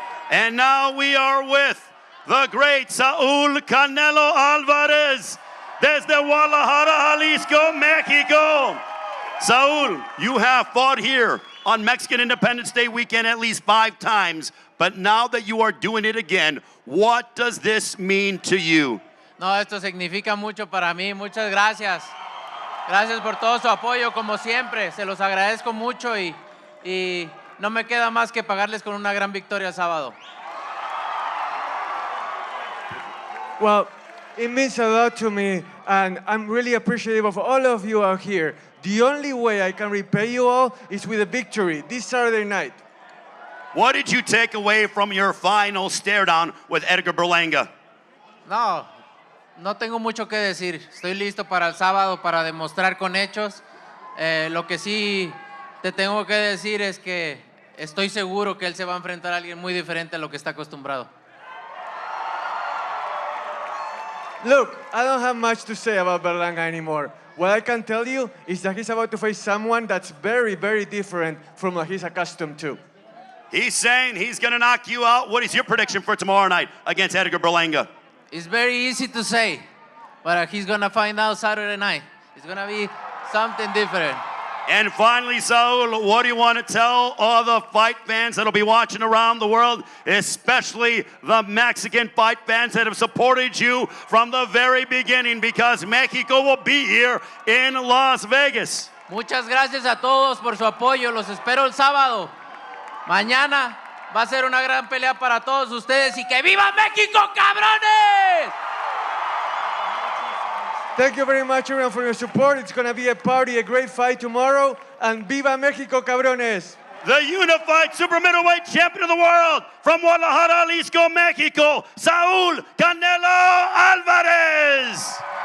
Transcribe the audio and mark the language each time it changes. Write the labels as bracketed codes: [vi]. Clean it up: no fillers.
[en] And now we are with the great Saul Canelo Álvarez desde Guadalajara, Jalisco, Mexico. Saul, you have fought here on Mexican Independence Day weekend at least 5 times, but now that you are doing it again, what does this mean to you? [es] No, esto significa mucho para mí. Muchas gracias. Gracias por todo su apoyo, como siempre. Se los agradezco mucho y no me queda más que pagarles con una gran victoria el sábado. [en] Well, it means a lot to me, and I'm really appreciative of all of you out here. The only way I can repay you all is with a victory this Saturday night. What did you take away from your final stare down with Edgar Berlanga? [es] No tengo mucho que decir. Estoy listo para el sábado para demostrar con hechos. Lo que sí te tengo que decir es que estoy seguro que él se va a enfrentar a alguien muy diferente a lo que está acostumbrado. [en] Look, I don't have much to say about Berlanga anymore. What I can tell you is that he's about to face someone that's very, very different from what he's accustomed to. He's saying he's going to knock you out. What is your prediction for tomorrow night against Edgar Berlanga? It's very easy to say, but he's going to find out Saturday night. It's going to be something different. And finally, Saul, what do you want to tell all the fight fans that'll be watching around the world, especially the Mexican fight fans that have supported you from the very beginning, because Mexico will be here in Las Vegas? [es] Muchas gracias a todos por su apoyo. Los espero el sábado. Mañana va a ser una gran pelea para todos ustedes y que viva México, cabrones! [en] Thank you very much, everyone, for your support. It's going to be a party, a great fight tomorrow. [es] And viva México, cabrones! [en] The unified super middleweight champion of the world from Guadalajara, Jalisco, Mexico, Saul Canelo Álvarez.